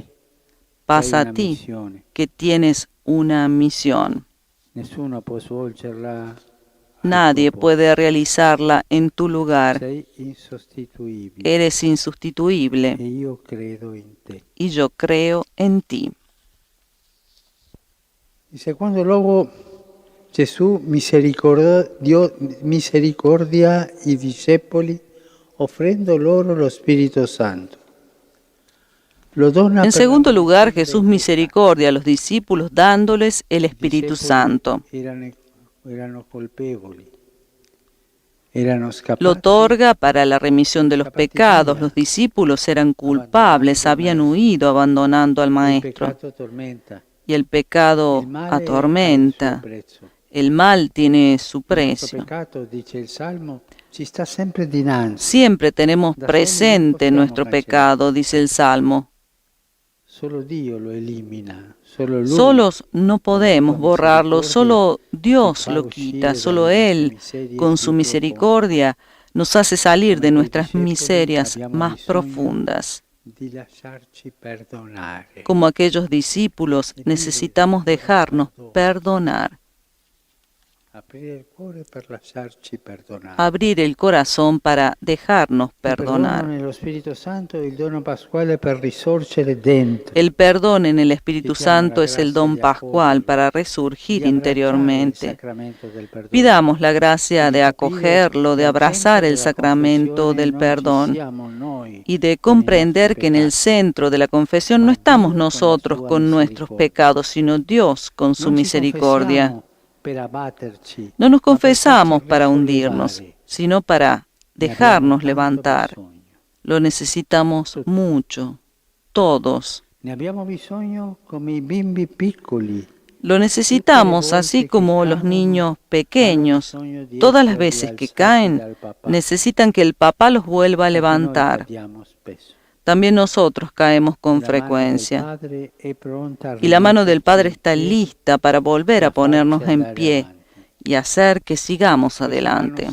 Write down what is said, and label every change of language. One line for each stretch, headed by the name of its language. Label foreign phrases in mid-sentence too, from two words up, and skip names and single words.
Spanish: Paz a ti, que tienes una misión. Nadie puede realizarla en tu lugar. Eres insustituible y yo creo en ti.
Italian: In secondo luogo, Gesù misericordia i discepoli offrendo loro lo Spirito Santo.
Spanish: En segundo lugar, Jesús misericordia a los discípulos dándoles el Espíritu Santo. Lo otorga para la remisión de los pecados. Los discípulos eran culpables, habían huido abandonando al Maestro. Y el pecado atormenta. El mal tiene su
Italian: Il nostro
Spanish: precio.
Italian: peccato, dice il Salmo, ci sta sempre dinanzi.
Spanish: Siempre tenemos
Italian: Da soli non
Spanish: presente
Italian: possiamo
Spanish: nuestro
Italian: cancellare.
Spanish: pecado, dice el Salmo.
Italian: Solo Dio lo elimina, solo Lui
Spanish: Solos no
Italian: con la
Spanish: podemos
Italian: sua
Spanish: borrarlo,
Italian: misericordia
Spanish: solo
Italian: ci
Spanish: Dios
Italian: fa
Spanish: lo
Italian: uscire
Spanish: quita,
Italian: dalle
Spanish: solo
Italian: nostre
Spanish: Él,
Italian: miserie
Spanish: con
Italian: più
Spanish: su
Italian: profonde.
Spanish: misericordia, nos hace salir
Italian: Come
Spanish: de
Italian: quei
Spanish: nuestras
Italian: discepoli
Spanish: miserias
Italian: abbiamo
Spanish: más
Italian: bisogno
Spanish: profundas.
Italian: di lasciarci perdonare.
Spanish: Como aquellos discípulos, necesitamos dejarnos perdonar,
Italian: Aprire il cuore per lasciarci perdonare.
Spanish: abrir el corazón para dejarnos
Italian: Il perdono
Spanish: perdonar.
Italian: nello Spirito Santo è il dono pasquale per risorgere dentro.
Spanish: El perdón en el Espíritu Santo es el don pascual para resurgir interiormente. Pidamos la gracia de acogerlo, de abrazar el sacramento del perdón y de comprender que en el centro de la confesión no estamos nosotros con nuestros pecados, sino Dios con su misericordia. No nos confesamos para hundirnos, sino para dejarnos levantar. Lo necesitamos mucho, todos.
Italian: Ne abbiamo bisogno come i bimbi piccoli.
Spanish: Lo necesitamos así como los niños pequeños. Todas las veces que caen, necesitan que el papá los vuelva a levantar. También nosotros caemos con frecuencia. Y la mano del Padre está lista para volver a ponernos en pie y hacer que sigamos adelante.